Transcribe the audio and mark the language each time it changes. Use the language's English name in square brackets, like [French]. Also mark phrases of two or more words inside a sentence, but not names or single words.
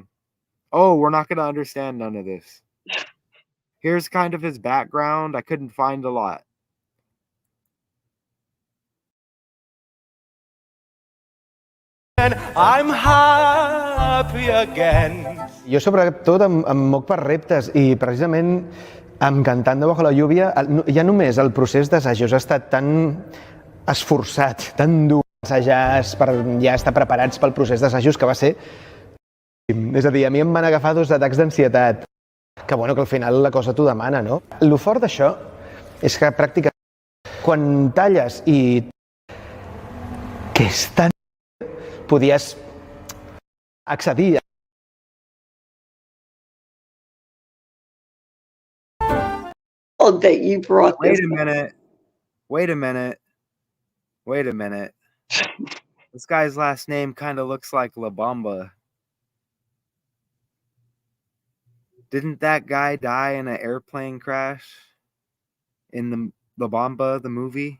[English] Oh, we're not going to understand none of this. Here's kind of his background. I couldn't find a lot. I'm happy again. [Catalan] Jo sobretot em moc per reptes i precisament amb Cantando bajo la lluvia ja només el procés d'assajos ha estat tan esforçat, tan dur assajar per ja estar preparats pel procés d'assajos que va ser... És a dir, a mi em van agafar 2 atacs d'ansietat, que bueno, que al final la cosa t'ho demana, no? Lo fort d'això és que pràcticament quan talles i... que és tan... podies accedir [English] that you brought this. Wait a minute. Wait a minute. Wait a minute. This guy's last name kind of looks like La Bamba. Didn't that guy die in an airplane crash in the La Bamba, the movie?